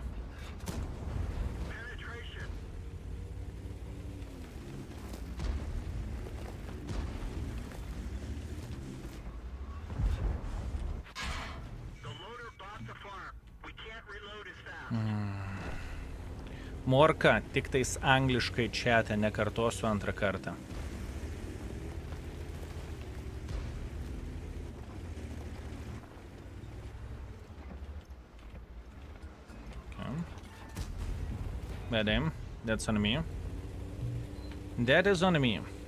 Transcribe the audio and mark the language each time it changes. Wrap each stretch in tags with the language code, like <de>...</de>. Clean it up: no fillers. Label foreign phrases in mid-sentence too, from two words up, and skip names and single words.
<en>Penetration. The loader bought the farm. We can't reload as fast.</en> <lt>Morka, tik tais angliškai čiate, nekartosiu antrą kartą.</lt> <en>Okay. Bad aim. That's on me. That is on me.</en>